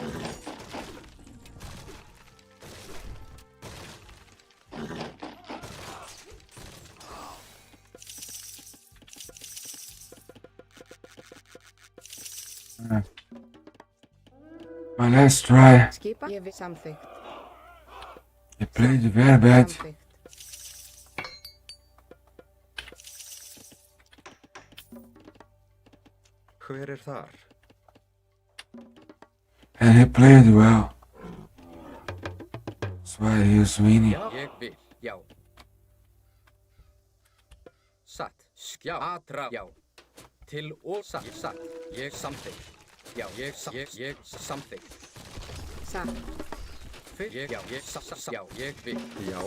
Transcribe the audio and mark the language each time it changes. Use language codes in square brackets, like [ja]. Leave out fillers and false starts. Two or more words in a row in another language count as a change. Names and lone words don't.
[en] Well, let's try. [is] Skipan. Ég vil. Samþykkt. [en] You played very bad. [is] Samþykkt. Hver er þar? [en] And he played well. That's why he was winning. [is] Já. Ég vil. Já. Satt. Já. Atrá. Já. Til og satt. Satt. Ég samþykkt. Já. Ég samþykkt. Satt. Hver? Ég. Já. Ég satt. Já. Ég vil. Já.